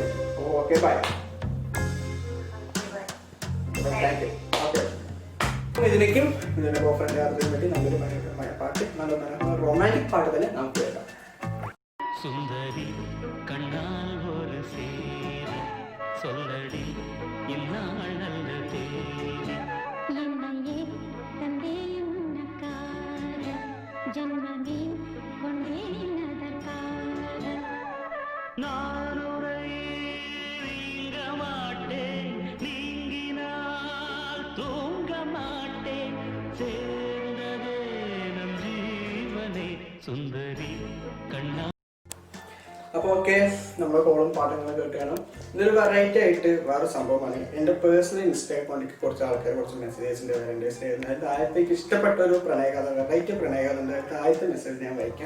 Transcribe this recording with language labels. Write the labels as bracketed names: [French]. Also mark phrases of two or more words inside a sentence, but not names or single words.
[English] Okay, bye. Thank you. [Malayalam] ഓക്കെ, ഇതിനേക്കും ഇതിന്റെ ബോയ്ഫ്രണ്ട് അർജുനും വേണ്ടി നല്ലൊരു മനോഹരമായ പാട്ട്, നല്ല റൊമാൻറ്റിക് പാട്ട് തന്നെ നമുക്ക് കേൾക്കാം. [Tamil] சுந்தரி கண்டால் ஒரு சேர சொல்லடி இந்நாள் நல்ல தேதி என்னையே தந்தே உனக்காக ஜன்மமே கொண்டேன் அதற்காக நான் உரை நீங்க மாட்டேன் நீங்கினால் தூங்க மாட்டேன் சேர்ந்ததே நம் ஜீவனே சுந்தரி கண்ணா. [Malayalam] അപ്പോൾ ഓക്കെ, നമ്മുടെ കോളും പാട്ടുകളും കേൾക്കുകയാണ്. ഇതൊരു വെറൈറ്റി ആയിട്ട് വേറെ സംഭവമാണ്. എൻ്റെ പേഴ്സണൽ ഇൻസ്റ്റാ അക്കൗണ്ടിലേക്ക് കുറച്ച് ആൾക്കാർ കുറച്ച് മെസ്സേജസിൻ്റെ [English] Valentine's Day [Malayalam] അതിൻ്റെ ആദ്യത്തേക്ക് ഇഷ്ടപ്പെട്ട ഒരു പ്രണയകഥ, വെറൈറ്റി പ്രണയകഥ ആദ്യത്തെ മെസ്സേജ് ഞാൻ വായിക്കാം.